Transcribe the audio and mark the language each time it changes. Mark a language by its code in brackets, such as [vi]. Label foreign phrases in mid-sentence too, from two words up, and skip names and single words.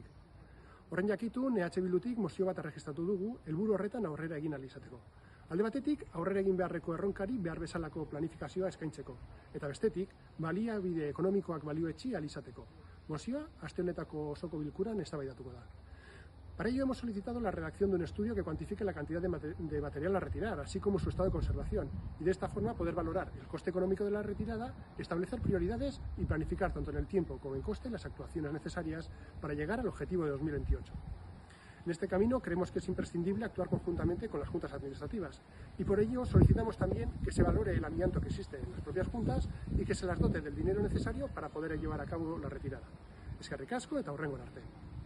[eu] Horren jakitun, EH Bildutik mozio bat erregistratu dugu, helburu horretan aurrera egin ahal izateko. Alde batetik, aurrera egin beharreko erronkari behar bezalako planifikazioa eskaintzeko, eta bestetik, baliabide ekonomikoak balioetsi ahal izateko. Mozioa, aste honetako osoko bilkuran eztabaidatuko da. [es] Para ello hemos solicitado la redacción de un estudio que cuantifique la cantidad de material a retirar, así como su estado de conservación, y de esta forma poder valorar el coste económico de la retirada, establecer prioridades y planificar tanto en el tiempo como en coste las actuaciones necesarias para llegar al objetivo de 2028. En este camino creemos que es imprescindible actuar conjuntamente con las juntas administrativas y por ello solicitamos también que se valore el amianto que existe en las propias juntas y que se las dote del dinero necesario para poder llevar a cabo la retirada. [eu] Eskerrik asko eta hurrengo arte.